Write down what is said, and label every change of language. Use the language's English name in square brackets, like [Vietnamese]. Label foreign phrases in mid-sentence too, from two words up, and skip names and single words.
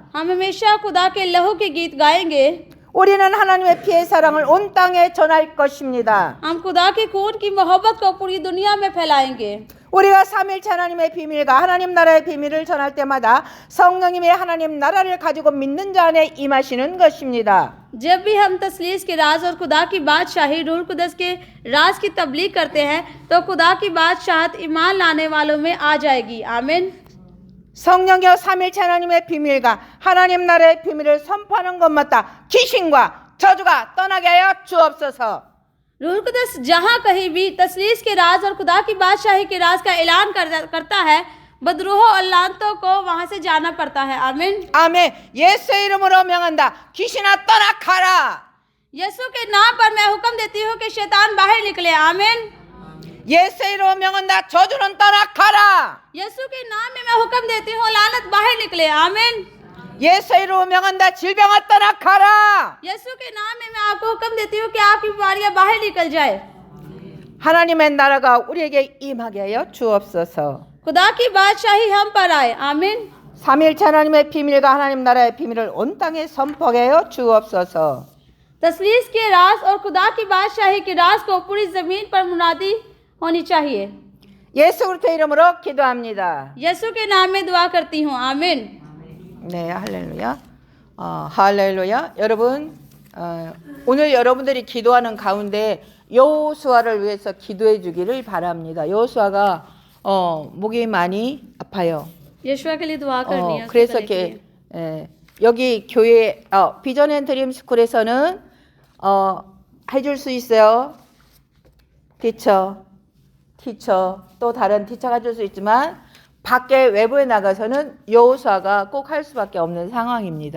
[Hindi] हम हमेशा खुदा के लहू के गीत गाएंगे। [Korean] 우리는 하나님의 피의 사랑을 온 땅에 전할 것입니다. [Hindi] हम खुदा के खून की मोहब्बत को पूरी दुनिया में फैलाएंगे। [Korean] 우리가 삼일체 하나님의 비밀과 하나님 나라의 비밀을 전할 때마다 성령님의 하나님 나라를 가지고 믿는 자 안에 임하시는 것입니다. [Hindi] जब भी हम तसलीस के राज और खुदा की बादशाही रूह कुदस के राज की तबलीग करते हैं तो खुदा की बादशाहत ईमान लाने वालों में आ जाएगी। आमीन। [Korean] 성령여 삼일체 하나님의 비밀과 하나님 나라의 비밀을 선포하는 것마다 귀신과 저주가 떠나게 하여 주옵소서. [Hindi] रूह कुदस जहाँ कहीं भी तसलीस के राज और खुदा की बादशाही के राज का ऐलान करता है, बदरूहों और लानतों को वहाँ से जाना पड़ता है। आमीन। [Korean] 아멘. 예수의 이름으로 명한다. 귀신아 떠나가라. [Hindi] यीशु के नाम पर मैं हुक्म देती हूँ कि शैतान बाहर निकले। आमीन। [Korean] 예수의 이름으로 명한다. 저주는 떠나가라. [Hindi] यीशु के नाम में मैं हुक्म देती हूँ लानत बाहर निकले। आमीन। [Korean] 예수의 이름으로 명한다. 질병아 떠나가라. [Hindi] यीशु के नाम में मैं आपको हुक्म देती हूँ कि आपकी बीमारियां बाहर निकल जाए। [Korean] 하나님의 나라가 우리에게 임하게 하여 주옵소서. [Hindi] खुदा की बादशाही हम पर आए। आमीन। [Korean] 삼일체 하나님의 비밀과 하나님 나라의 비밀을 온 땅에 선포하게 하여 주옵소서. [Hindi] तसलीस के राज और खुदा की बादशाही के राज को पूरी जमीन पर मुनादी होनी चाहिए। [Korean] 예수 그리스도의 이름으로 기도합니다. [Hindi] यीशु के नाम में दुआ करती हूँ। आमीन। [Korean] 네, 할렐루야. 할렐루야. 여러분, 오늘 여러분들이 기도하는 가운데 여호수아를 위해서 기도해 주기를 바랍니다. 여호수아가 목이 많이 아파요. [Hindi] यीशुआ के लिए दुआ करनी है। [Korean] 그래서 이렇게 여기 교회 비전 앤 드림 스쿨에서는 해줄 수 있어요. 티처 또 다른 티처가 해줄 수 있지만 밖에 외부에 나가서는 여호수아가 꼭 할 수밖에 없는 상황입니다.